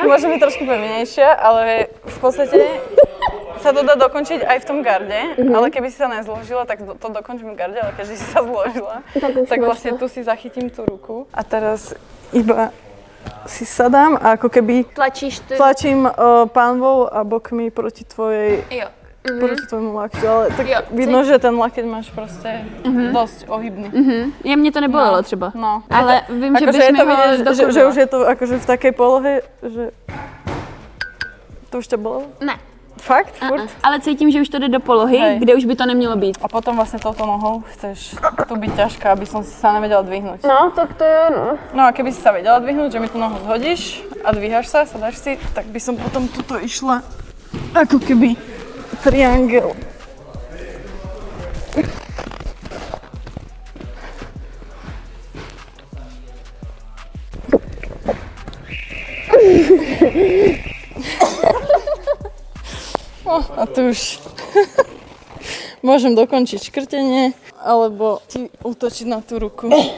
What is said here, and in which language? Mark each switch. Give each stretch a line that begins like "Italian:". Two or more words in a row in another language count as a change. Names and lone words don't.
Slovak: Môže byť trošku pevnejšia, ale v podstate sa to dá dokončiť aj v tom garde, ale keby si sa nezložila, tak to dokončím v garde, ale keďže si sa zložila, tak vlastne tu si zachytím tú ruku a teraz iba si sadám a ako keby tlačím pánvou a bokmi proti tvojej, proti tvojmu lakťu, ale tak vidno, že ten lakeť máš proste dosť ohybný.
Czech: Je, mě to nebolelo třeba. No. Ale vím, že bys mi ho dokončila.
Slovak: Že už je to akože v takej polohe, že to už ťa bolelo?
Czech: Ne. Fakt? Furt? Ale cítím, že už to jde do polohy, kde už by to nemělo být.
Slovak: A potom vlastne touto nohou chceš tu byť ťažká, aby som si sa nevedela dvihnúť. No, tak to je ono. No a keby si sa vedela dvihnúť, že mi tú nohu zhodíš a dvíhaš sa, sadáš si, tak by som potom tuto išla ako keby triangel. A tu už môžem dokončiť škrtenie, alebo ti útočiť na tú ruku.